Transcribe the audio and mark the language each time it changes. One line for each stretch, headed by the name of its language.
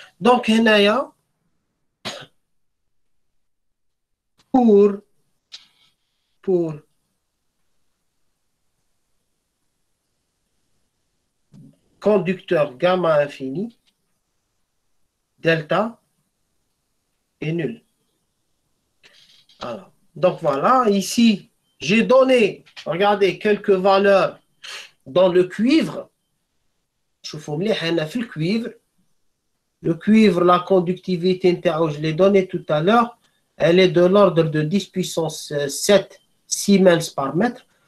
French: Donc,
Arabic: henaya,
French: pour conducteur gamma infini, delta est nul. Alors, donc voilà, ici, j'ai donné, regardez, quelques valeurs dans le cuivre.
Arabic: شوفوا مليح هنا في الcuivre.
French: Le cuivre, la conductivité, je l'ai donné tout à l'heure, elle est de l'ordre de 10 puissance 7 Siemens par mètre.